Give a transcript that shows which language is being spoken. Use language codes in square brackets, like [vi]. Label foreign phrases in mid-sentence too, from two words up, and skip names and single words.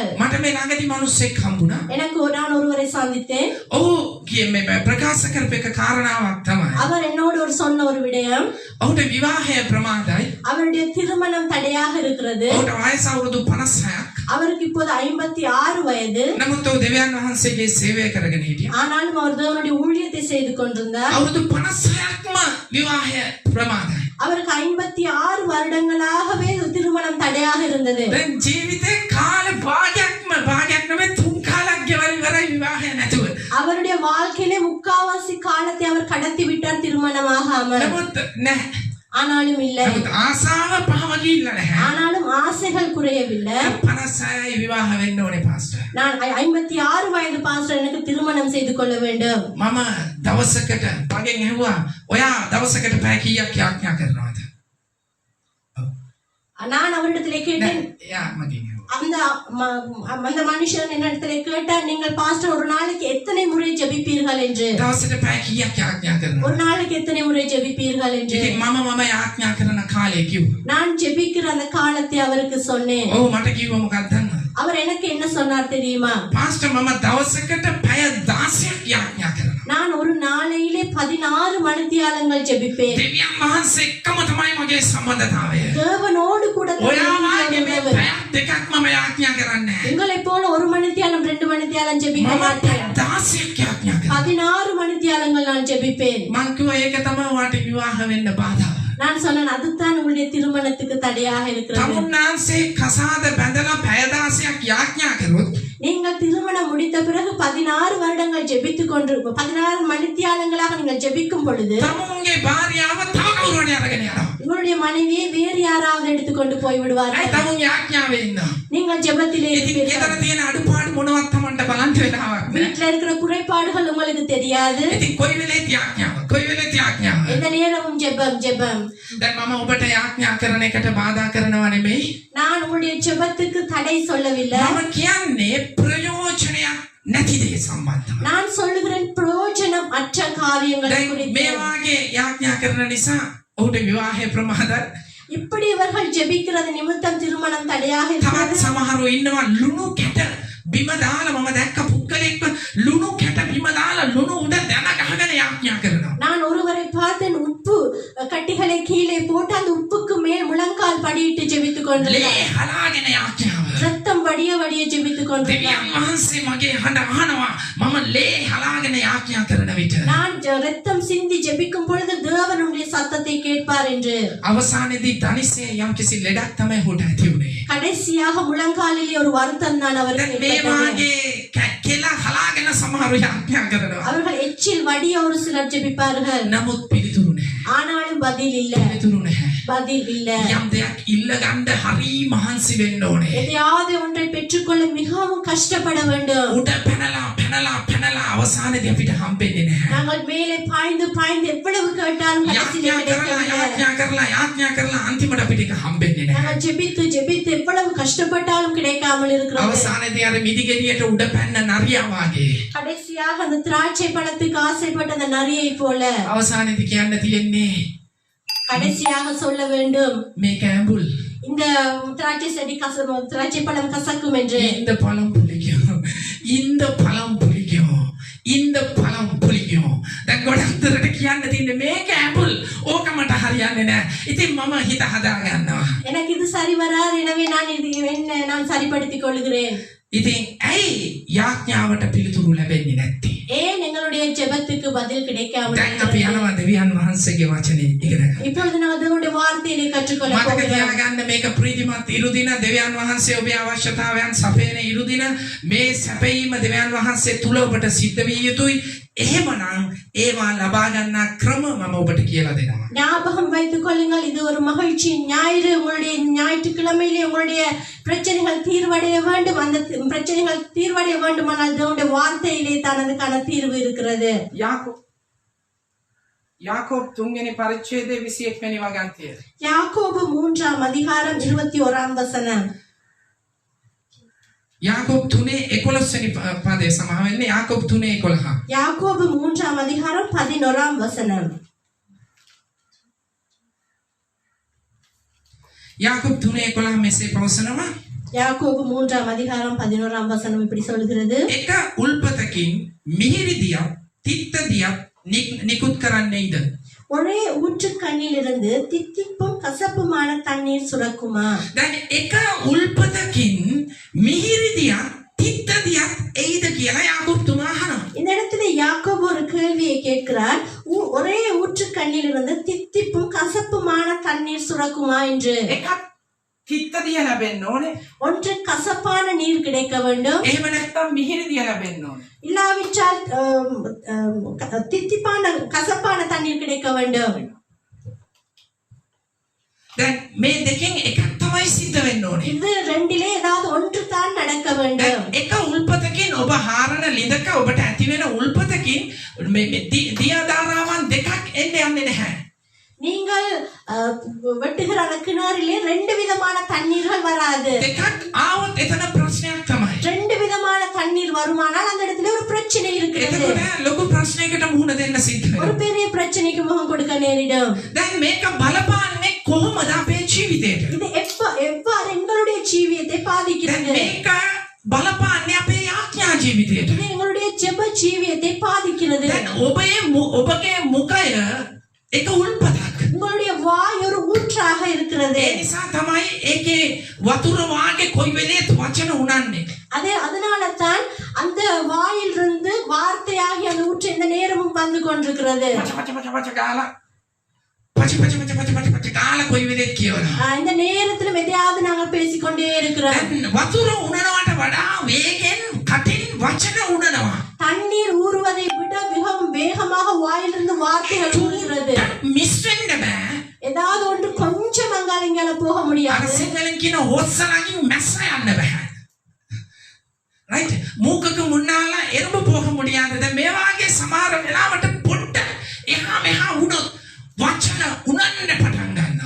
[si] මට මේ ළඟදී මිනිස්සෙක් හම්බුණා. [ta] நான் ஒருவரை சந்தித்தேன். [si] ඔහු මේ ප්‍රකාශ කරපු එක කාරණාවක් තමයි. [ta] அவர் என்னோடு சொன்ன ஒரு விடயம், [si] ඔහුට විවාහය ප්‍රමාදයි. [ta] அவருடைய திருமணம் தடையாக இருக்கிறது. [si] ඔහුට වයස අවුරුදු 56ක්. [ta] அவருக்கு இப்போது 56 வயது. [si] නමුත් ඔහු දෙවියන් වහන්සේගේ සේවය කරගෙන හිටියා. [ta] ஆனாலும் அவர் தேவனுடைய ஊழியத்தை செய்து கொண்டிருந்தார். [si] අවුරුදු 56ක්ම විවාහය ප්‍රමාදයි. [ta] அவருக்கு 56 வருடங்களாகவே திருமணம் தடையாக இருந்தது. [si] දැන් ජීවිතේ කාල භාගයක්ම නෙමෙයි 3 කාලක් ගෙවල් ඉවරයි විවාහය නැතුව. [ta] அவருடைய வாழ்க்கையிலே முக்காவாசி காலத்தை அவர் கடத்தி விட்டார் திருமணமாகாமல். [si] නමුත් නැහැ. [ta] ஆனாலும் இல்லை. [si] නමුත් ආසාව පහව ගිහිල්ලා නැහැ. [ta] ஆனாலும் ஆசைகள் குறையவில்லை. [si] 56යි විවාහ වෙන්න ඕනේ පාස්ටර්. [ta] நான் 56 வயது பாஸ்டர் எனக்கு திருமணம் செய்து கொள்ள வேண்டும். [si] මම දවසකට මගෙන් ඇහුවා ඔයා දවසකට පැය කීයක් යාඥා කරනවද? [ta] நான் அவரிடத்திலே கேட்டேன். [si] යා මගෙන් ඇහුවා. [ta] அந்த மனுஷன் என்னிடத்திலே கேட்டார், நீங்கள் பாஸ்டர் ஒரு நாளைக்கு எத்தனை முறை ஜெபிப்பீர்கள் என்று. [si] දවසට පැය කීයක් යාඥා කරනවද? [ta] ஒரு நாளைக்கு எத்தனை முறை ஜெபிப்பீர்கள் என்று. [si] ඉතින් මම යාඥා කරන කාලය කිව්වා. [ta] நான் ஜெபிக்கிற அந்த காலத்தை அவருக்கு சொன்னேன். [si] ඔව් මට කිව්වා මොකක්ද දන්නවද? [ta] அவர் எனக்கு என்ன சொன்னார் தெரியுமா? [si] පාස්ටර් මම දවසකට පැය 16ක් යාඥා කරනවා. [ta] நான் ஒரு நாளையிலே 16 மணித்தியாலங்கள் ஜெபிப்பேன். [si] දෙවියන් වහන්සේ එක්කම තමයි මගේ සම්බන්ධතාවය. [ta] தேவனோடு கூட [si] ඔයා වාගේ මේ පැයක් දෙකක් මම යාඥා කරන්නේ නැහැ. [ta] உங்களை போல ஒரு மணித்தியாலம் 2 மணித்தியாலம் ஜெபிக்க [si] මම [ta] மாட்டேன். [si] 16ක් යාඥා කරනවා. [ta] 16 மணித்தியாலங்கள் நான் ஜெபிப்பேன். [si] මං කිව්වා ඒක තමයි ඔයාට විවාහ වෙන්න බාධාව. [ta] நான் சொன்னேன் அதுதான் உங்களுடைய திருமணத்துக்கு தடையாக இருக்கிறது. [si] තමුන්නාන්සේ කසාද බැඳලා පැය 16ක් යාඥා කරොත් [ta] நீங்கள் திருமணம் முடித்த பிறகு 16 வருடங்கள் ஜெபித்துக் கொண்டு 16 மணித்தியாலங்களாக நீங்கள் ஜெபிக்கும் பொழுது [si] තමුන්ගේ භාර්යාව තව කවුරුහරි අරගෙන යනවා. [ta] உங்களுடைய மனைவியை வேறு யாராவது எடுத்துக்கொண்டு போய் [si] ඇයි [ta] விடுவார்கள். [si] තමුන් යාඥාවේ ඉන්නවා. [ta] நீங்கள் ஜெபத்திலே [si] ඉතින් [ta] இருப்பீர்கள். [si] ගෙදර තියෙන අඩුපාඩු මොනවත් තමන්ට බලන්න වෙලාවක් නැහැ. [ta] வீட்டுல இருக்கிற குறைபாடுகள் உங்களுக்கு தெரியாது. [si] ඉතින් කොයි වෙලේත් යාඥාව කොයි වෙලේත් යාඥාව. [ta] எந்த நேரமும் ஜெபம் ஜெபம். [si] දැන් මම ඔබට යාඥා කරන එකට බාධා කරනව නෙමෙයි. [ta] நான் உங்களுடைய ஜெபத்துக்கு தடை சொல்லவில்லை. [si] මම කියන්නේ ප්‍රයෝජනයක් නැති දේ සම්බන්ධව. [ta] நான் சொல்லுகிறேன் பிரயோஜனம் அற்ற காரியங்களை [si] දැන් [ta] குறித்து. [si] මේ වාගේ යාඥා කරන නිසා ඔහුට විවාහය ප්‍රමාදයි. [ta] இப்படி இவர்கள் ஜெபிக்கிறது நிமித்தம் திருமணம் தடையாக [si] තවත් [ta] இருக்கிறது. [si] සමහරව ඉන්නවා ලුණු කැට බිම දාලා මම දැක්ක පුද්ගලෙක්ව ලුණු කැට බිම දාලා ලුණු උඩ දැන ගහගෙන යාඥා කරනවා. [ta] நான் ஒருவரை பார்த்தேன், உப்பு கட்டிகளை கீழே போட்டு அந்த உப்புக்கு மேல் முழங்கால் படியிட்டு ஜெபித்துக் [si] ලේ [ta] கொண்டிருந்தார். [si] හලාගෙන යාඥාව. [ta] ரத்தம் வடிய வடிய ஜெபித்துக் கொண்டிருந்தார். [si] දෙවියන් වහන්සේ මගේ හඬ අහනවා මම ලේ හලාගෙන යාඥා කරන විට. [ta] நான் ரத்தம் சிந்தி ஜெபிக்கும் பொழுது தேவனுடைய சத்தத்தை கேட்பார் என்று. [si] අවසානයේදී ධනිසේ යම්කිසි ලෙඩක් තමයි හොට ඇති වුනේ. [ta] கடைசியாக முழங்காலிலே ஒரு வருத்தம் தான் [si] දැන් [ta] அவருக்கு [si] මේ [ta] ஏற்பட்டது. [si] වාගේ කෙලා හලාගෙන සමහරු යාඥා කරනවා. [ta] அவர்கள் எச்சில் வடிய ஒரு சிலர் ஜெபிப்பார்கள். [si] නමුත් පිළිතුරු නැහැ. [ta] ஆனாலும் பதில் இல்ல. [si] පිළිතුරු නැහැ. [ta] பதில் இல்ல. [si] යම් දෙයක් ඉල්ල ගන්න හරි මහන්සි වෙන්න ඕනේ. [ta] எதையாவது ஒன்றை பெற்றுக்கொள்ள மிகவும் கஷ்டப்பட வேண்டும். [si] උඩ පැනලා අවසානයේදී අපිට හම්බෙන්නේ නැහැ. [ta] நாங்கள் மேலே பாய்ந்து பாய்ந்து எவ்வளவு கேட்டாலும் கடைசியில் கிடைக்கவில்லை. [si] යාඥා කරලා අන්තිමට අපිට ඒක හම්බෙන්නේ නැහැ. [ta] நாங்கள் ஜெபித்து ஜெபித்து எவ்வளவு கஷ்டப்பட்டாலும் கிடைக்காமல் இருக்கிறது. [si] අවසානයේදී අර මිදිගෙඩියට උඩ පැන්න නරියා වාගේ. [ta] கடைசியாக அந்த திராட்சை பழத்துக்கு ஆசைப்பட்ட அந்த நரியை போல [si] අවසානයේදී කියන්න තියෙන්නේ [ta] கடைசியாக சொல்ல வேண்டும், [si] මේක ඇඹුල්. [ta] இந்த திராட்சை செடி திராட்சை பழம் கசக்கும் என்று. இந்த பழம் புளிக்கும். இந்த பழம் புளிக்கும். இந்த பழம் புளிக்கும். [si] දැන් ගොඩක් දුරට කියන්න තියෙන්නේ මේක ඇඹුල්. ඕක මට හරියන්නේ නැහැ. ඉතින් මම හිත හදා ගන්නවා. [ta] எனக்கு இது சரி வராது, எனவே நான் இது என்ன நான் சரிப்படுத்திக் கொள்கிறேன். [si] ඉතින් ඇයි යාඥාවට පිළිතුරු ලැබෙන්නේ නැත්තේ? [ta] ஏன் எங்களுடைய ஜெபத்துக்கு பதில் கிடைக்காமல் [si] දැන් අපි [ta] இருக்கிறது? [si] යනවා දෙවියන් වහන්සේගේ වචනේ ඉගෙන ගන්න. [ta] இப்பொழுது நான் தேவனுடைய வார்த்தையை கற்றுக்கொள்ள [si] මතක [ta] போகிறேன். [si] තියාගන්න මේක ප්‍රීතිමත් ඉරුදින දෙවියන් වහන්සේ ඔබේ අවශ්‍යතාවයන් සපයන ඉරුදින මේ සැපයීම දෙවියන් වහන්සේ තුල ඔබට සිද්ධ විය යුතුයි. එහෙමනම් ඒවා ලබා ගන්න ක්‍රම මම ඔබට කියලා දෙනවා. [ta] ஞாபகம் வைத்துக் கொள்ளுங்கள், இது ஒரு மகிழ்ச்சி ஞாயிறு. உங்களுடைய ஞாயிற்றுக்கிழமையிலே உங்களுடைய பிரச்சனைகள் தீர்வடைய வேண்டும். அந்த பிரச்சனைகள் தீர்வடைய வேண்டுமானால் தேவனுடைய வார்த்தையிலே தான் அதுக்கான தீர்வு இருக்கிறது. [si] යාකෝබ් 3 වෙනි පරිච්ඡේදයේ 21 වෙනි වගන්තිය. [ta] யாக்கோபு 3ஆம் அதிகாரம் 21ஆம் வசனம். [si] යාකෝබ් 3:11 වෙනි පදේ සමා වෙන්නේ යාකෝබ් 3:11. [ta] யாக்கோபு 3ஆம் அதிகாரம் 11ஆம் வசனம். [si] යාකෝබ් 3:11 මෙසේ පවසනවා. [ta] யாக்கோபு 3ஆம் அதிகாரம் 11ஆம் வசனம் இப்படி சொல்கிறது. [si] එක උල්පතකින් මිහිරි දියක් තිත්ත දියක් නිකුත් කරන්නේද? [ta] ஒரே ஊற்றுக்கண்ணிலிருந்து தித்திப்பும் கசப்புமான தண்ணீர் சுரக்குமா? [si] දැන් එක උල්පතකින් මිහිරි දියක් තිත්ත දියක් එයිද කියලා යාකෝබ් තුමා අහනවා. [ta] இந்த இடத்துல யாக்கோபு ஒரு கேள்வியை கேட்கிறார். ஒரே ஊற்றுக்கண்ணிலிருந்து தித்திப்பும் கசப்புமான தண்ணீர் சுரக்குமா என்று. [si] එකක් තිත්ත දිය ලැබෙන්න ඕනේ. [ta] ஒன்று கசப்பான நீர் கிடைக்க வேண்டும். [si] එහෙම නැත්නම් මිහිරි දිය ලැබෙන්න ඕනේ. [ta] இல்லாவிட்டால் தித்திப்பான கசப்பான தண்ணீர் கிடைக்க வேண்டும். [si] දැන් මේ දෙකෙන් එකක් තමයි සිද්ධ වෙන්න ඕනේ. [ta] இது ரெண்டிலே ஏதாவது ஒன்று தான் நடக்க வேண்டும். [si] එක උල්පතකින් ඔබ හාරන ලිඳක ඔබට ඇති වෙන උල්පතකින් මේ දියාදාරාවන් දෙකක් එන්න යන්නේ නැහැ. [ta] நீங்கள் வெட்டுகிற அந்த கிணறிலே ரெண்டு விதமான தண்ணீர்கள் வராது. [si] දෙකක් ආවොත් එතන ප්‍රශ්නයක් තමයි. [ta] ரெண்டு விதமான தண்ணீர் வருமானால் அந்த இடத்துல ஒரு பிரச்சனை இருக்கிறது. [si] එතකොට ලොකු ප්‍රශ්නයකට මුහුණ දෙන්න සිද්ධ [ta] ஒரு [si] වෙනවා. [ta] பெரிய பிரச்சனைக்கு முகம் கொடுக்க நேரிடும். [si] දැන් මේක බලපාන්නේ කොහොමද අපේ ජීවිතේට? [ta] இது எவ்வாறு எங்களுடைய ஜீவியத்தை [si] දැන් [ta] பாதிக்கிறது. [si] මේක බලපාන්නේ අපේ යාඥා ජීවිතයට. [ta] இது எங்களுடைய ஜெப ஜீவியத்தை பாதிக்கிறது. [si] දැන් ඔබගේ මුඛය එක උල්පතක්. [ta] உங்களுடைய வாய் ஒரு ஊற்றாக இருக்கிறது. [si] ඒ නිසා තමයි ඒකේ වතුර වාගේ කොයි වෙලේත් වචන උනන්නේ. [ta] அதனால தான் அந்த வாயிலிருந்து வார்த்தையாகி அந்த ஊற்று இந்த நேரமும் வந்து கொண்டிருக்கிறது. [si] පච ගාලා පච ගාලා කොයි වෙලේත් කියවනවා. [ta] இந்த நேரத்துல எதையாவது நாங்கள் பேசிக்கொண்டே இருக்கிறோம். [si] දැන් වතුර උනනවට වඩා වේගෙන් කටින් වචන උනනවා. [ta] தண்ணீர் ஊறுவதை விட மிகவும் வேகமாக வாயிலிருந்து வார்த்தைகள் ஊறுகிறது. [si] මිස් වෙන්න බෑ. [ta] ஏதாவது ஒன்று கொஞ்சம் அங்கால போக [si] අර [ta] முடியாது. [si] සිංහලෙන් කියන හොස්සලකින් මැස්ස යන්න බෑ. [ta] right மூக்குக்கு முன்னால எறும்பு போக முடியாது. [si] දැන් මේ වාගේ සමහර වෙලාවට පොඩ්ඩ එහා මෙහා වුණොත් වචන උනන්න පටන් ගන්නවා.